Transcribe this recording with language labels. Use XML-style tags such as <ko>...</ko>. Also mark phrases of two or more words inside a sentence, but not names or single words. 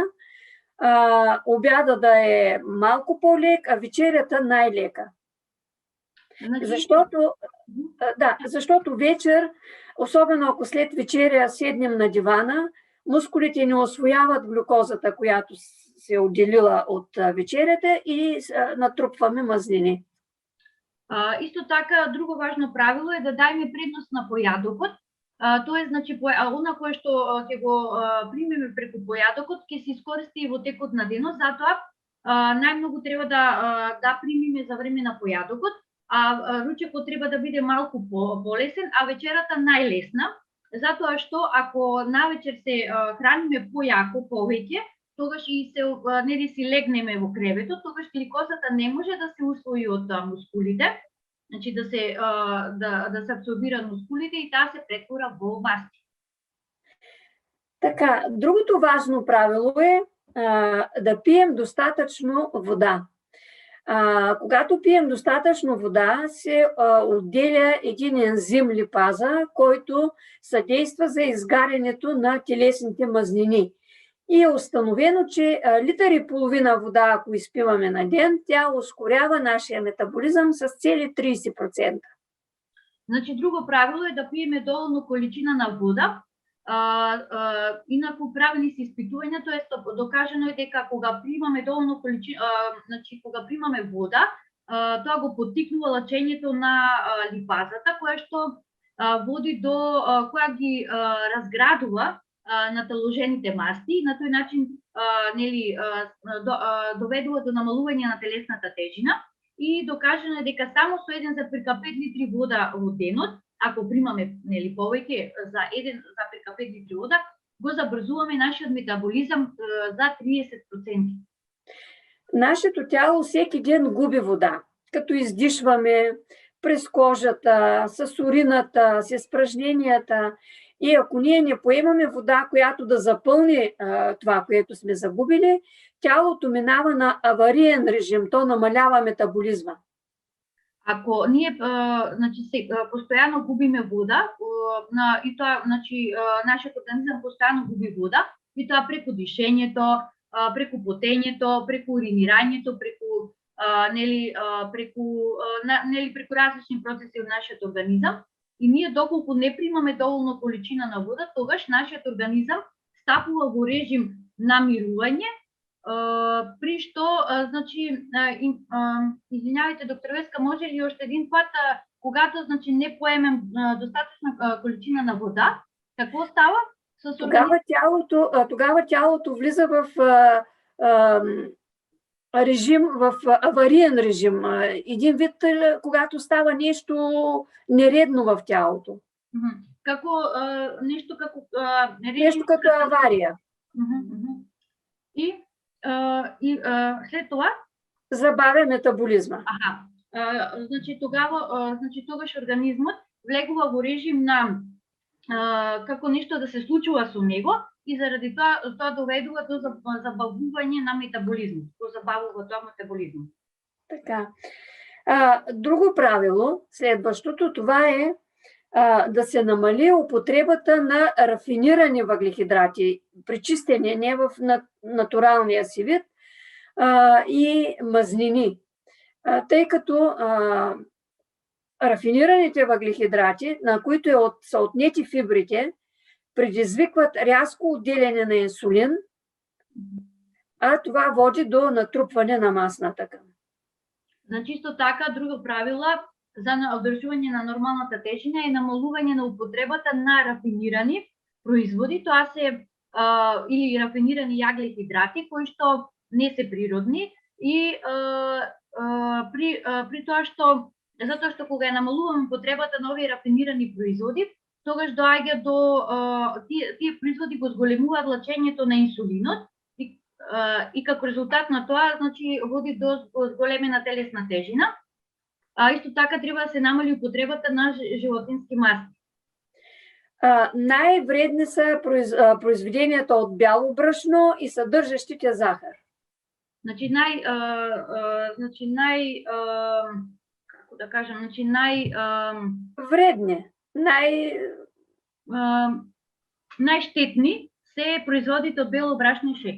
<bg>Обяда да е малко по-лек, а вечерята най-лека. Защото вечер, особено ако след вечеря седнем на дивана, мускулите не усвояват глюкозата, която се е отделила от вечерята и натрупваме мазнини.</bg> <mk>Исто така, друго важно правило е да дајме предност на појадокот. Тоа е, значи, она кое што ќе го примеме преку појадокот, ќе се искористи во текот на денот, затоа најмногу треба да примиме за време на појадокот, а ручекот треба да биде малку полесен, а вечерата најлесна, затоа што ако навечер се храниме појако, повеќе, тогаш и се нели си легнеме во креветот, тогаш гликозата не може да се усвои од мускулите, значи да се абсорбира мускулите и таа се претвора во масти.</mk> <bg>Така, другото важно правило е да пием достатъчно вода. Когато пием достатъчно вода, се отделя един ензим липаза, който съдейства за изгарянето на телесните мазнини. И е установено, че литър и половина вода, ако изпиваме на ден, тя ускорява нашия метаболизъм с цели 30%.</bg> <mk>Значи, друго правило е да пиеме доволно количина на вода. Инаку правени се испитувања, тоа е докажано е дека кога примаме доволно количина, значи кога примаме вода, тоа го поттикнува лачењето на липазата, која што води до која ги разградува наталожените масти и на тој начин нели доведува до намалување на телесната тежина и докажано е дека само со 1,5 литри вода во денот, ако примаме нели повеќе за 1,5 литри вода, го забрзуваме нашиот метаболизам за 30%.</mk> <bg>Нашето тяло всеки ден губи вода, като издишваме през кожата, с урината, с изпражненията. И ако ние не поемаме вода, която да запълни това, което сме загубили, тялото минава на авариен режим, то намалява метаболизма.</bg> <mk>Ако ние значи, постоянно губиме вода, и тоа, значи, нашиот организам постоянно губи вода, и тоа преку дишењето, преку потењето, преку уринирањето, преку преку различни процеси од нашиот организам, и ние доколку не примаме доволно количина на вода, тогаш нашиот организам стапува во режим на мирување, при што, значи,</mk> <bg>извинявайте, доктор Веска, може ли още един пат, когато, значи, не поемем достатъчна количина на вода, какво става с Тогава тялото влиза в режим, в авариен режим. Един вид, когато става нещо нередно в тялото. Нещо като авария. И след това забавя метаболизма.</bg> <mk>Значи тогаш организмот влегува во режим на како нешто да се случува со него и заради тоа доведува до забавување на метаболизмот, забавува тоа метаболизмот. Така.</mk> <bg>Друго правило, следващото, това е да се намали употребата на рафинирани въглехидрати, пречистени не в натуралния си вид, и мазнини. Тъй като рафинираните въглехидрати, на които са отнети фибрите, предизвикват рязко отделяне на инсулин, а това води до натрупване на масна тъкан.</bg> <mk>Значи, исто така, друго правило за одржување на нормалната тежина е намалување на употребата на рафинирани производи, тоа се или рафинирани јаглехидрати кои што не се природни и при тоа што затоа што кога намалуваме употребата на овие рафинирани производи, тогаш доаѓа до тие производи го зголемуваат лачењето на инсулинот и како резултат на тоа, значи, води до зголемена телесна тежина. Исто така треба да се намали употребата на животински масти.</mk> <bg>Най-вредни са произведенията от бяло брашно и съдържащите захар.</bg> <mk>Значи како да кажем, значи вредни, најштетни се производите от бело брашно и шекер.</mk>